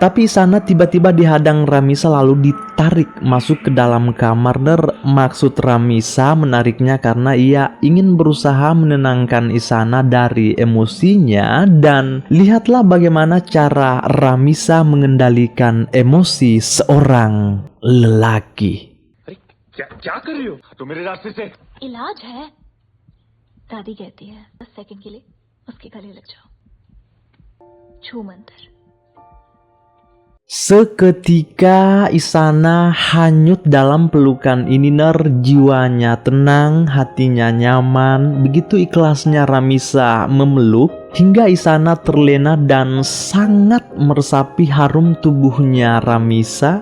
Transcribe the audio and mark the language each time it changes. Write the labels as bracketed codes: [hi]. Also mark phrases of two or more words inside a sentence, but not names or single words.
[id] Tapi Isana tiba-tiba dihadang Ramisa lalu ditarik masuk ke dalam kamar. Maksud Ramisa menariknya karena ia ingin berusaha menenangkan Isana dari emosinya. Dan lihatlah bagaimana cara Ramisa mengendalikan emosi seorang lelaki. [hi] क्या कर रही हो? तो मेरे रास्ते से इलाज है, दादी कहती है 10 सेकंड के लिए उसके गले लग जाओ, छू मंतर। [id] Seketika Isana hanyut dalam pelukan ini. Jiwanya tenang, hatinya nyaman. Begitu ikhlasnya Ramisa memeluk hingga Isana terlena dan sangat meresapi harum tubuhnya Ramisa.